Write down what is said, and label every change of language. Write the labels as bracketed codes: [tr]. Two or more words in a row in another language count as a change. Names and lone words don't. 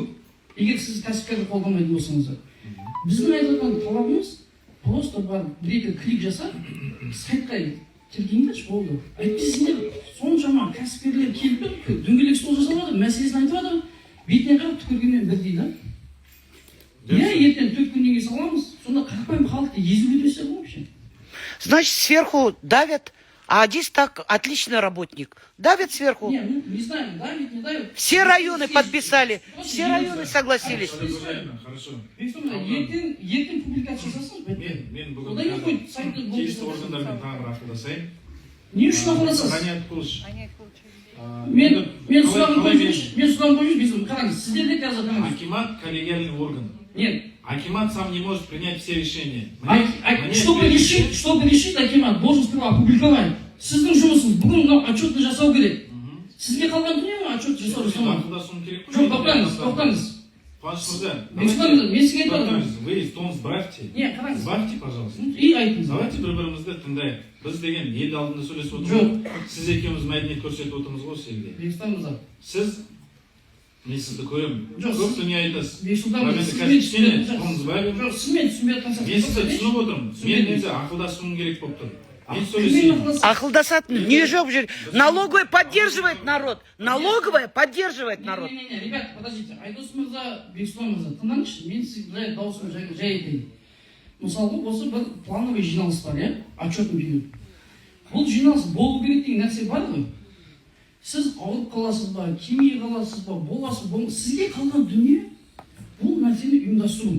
[kk] Егер сіз кәсіпкерді қолдамайтын болсаңыздар. Біздің айтып отқан талабымыз просто бар бір-екі клик жасап, сайтқа тіркеңдерші болды. Әйтпесе сендер соншама кәсіпкерлер келіп дөңгелек стол жасап жатыр, мәселесін айтып жатыр, бетіне қарап түкіргенмен бір дейді. Иә, ертең 4 күннен кейін саламыз, сонда қақпайым халықты езіп өтесер ғой вообще. [ru] Значит, сверху давят, а здесь так отличный работник. Давят сверху. Не, ну не знаю, давит, не давит. Все районы подписали, все районы согласились. Хорошо. [kk] Ертең публикация жасасың, Мен бүгін одан кейін қойып сайтты тиісті органдармен тағы бір ақылдасайын. Не үшін ақылдасасыз? Ғаният Қылыш. Мен сұрағым қойыңыз, қараңыз, сіздерде қазір қараңыз. [ru] Акимат коллегиальный орган. Нет. Акимат сам не может принять все решения. Чтобы решить, Акимат должен сперва опубликовать. [kk] Сіздің жұмысыңыз бүгін мынау отчетты жасау керек. Сізге қалған дүние ма отчет жасау жасамау? Жоқ, тоқтаңыз. Қуаныш мырза, Мен сізге айтамын. [ru] вы тон сбавьте. [kk] Не, қараңыз. [ru] Сбавьте, пожалуйста. [kk] И айтыңыз. Давайте бір-бірімізді тыңдайық. Біз деген ел алдында сөйлесіп отырмыз. Сіз екеуміз мәдениет көрсетіп отырмыз ғой сізге. Бексұлтан мырза. Сіз мен сізді көремін. Жоқ, көп дүние айтасыз. Бексұлтан мырза, сізмен түсінбей жатқан мен сізді түсініп отырмын. Мен ақылдасуым керек болып тұр. Мен сөйлесейін. Ақылдасатын не жоқ бұл жерде. [ru] Налоговая поддерживает народ. Налоговая поддерживает народ. Не, ребята, подождите. [kk] Айдос мырза, Бексұлтан мырза, тыңдаңызшы, мен сізге даусым жай айтайын. Мысалы, осы бір плановый жиналыс бар, иә? [ru] Отчетный период. [kk] Бұл жиналыс болу керек деген нәрсе бар ғой. Сіз ауырып қаласыз ба, кемей қаласыз ба, боласыз ба, сізге қалған дүние бұл нәрсені ұйымдастыру.